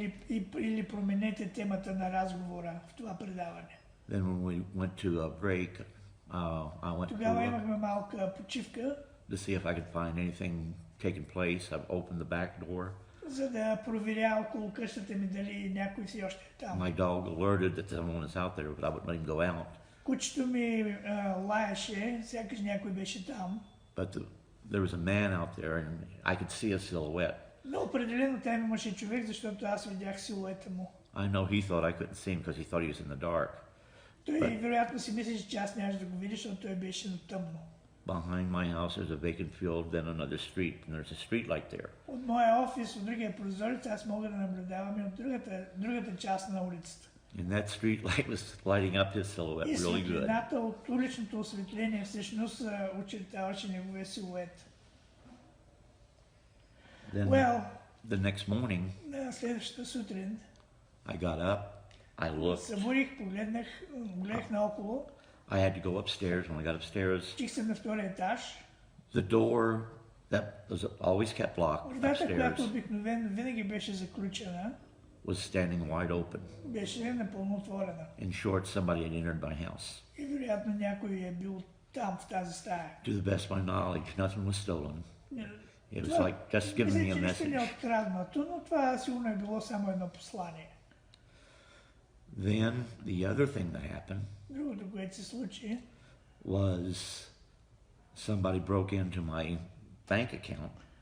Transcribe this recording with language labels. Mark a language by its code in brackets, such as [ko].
[bg] или променете темата на разговора в това предаване. [en] Then when we went to a break, I went [bg] Тогава имахме малка почивка, [en] to see if I could find anything taking place. I opened the back door. [bg] за да проверя около къщата ми дали някой си още е там. [en] My dog alerted that someone was out there, but I wouldn't let him go out. [bg] Кучето ми лаеше, сякаш някой беше там. [en] But there was a man out there, and I could see a silhouette. [bg] Но определено там имаше човек, защото аз видях силуета му. [en] I know he thought I couldn't see him because he thought he was in the dark. [bg] Той вероятно си мислеше, че аз нямаше да го видя, защото той беше на тъмно. [en] Behind my house there's a vacant field, then another street, and there's a street light there. [bg] От моя офис, от другия прозорец, аз мога да наблюдавам и от другата част на улицата. [en] And that street light was lighting up his silhouette [bg] И [en] really good. [bg] светлината от уличното осветление всъщност очертаваше неговия силует. [en] Then Well, the next morning, [bg] на следващата сутрин [en] I got up, I looked. [bg] събудих, гледах наоколо, [en] I had to go upstairs. When I got upstairs, [bg] чих се на втория етаж. [en] the door that was always kept locked [bg] Вратата, която [en] upstairs [bg] обикновено винаги беше заключена, [en] was standing wide open. [bg] беше напълно отворена. [en] In short, somebody had entered my house. [bg] И вероятно някой е бил там, в тази стая. [en] To the best of my knowledge, nothing was stolen. It was [bg] Това, [en] like just giving me a [bg] мисля, че нищо не е [en] message. [bg] откраднато, но това сигурно е било само едно послание. [en] Then the other thing that happened [bg] Другото, което се случи, [en] was somebody broke into my bank account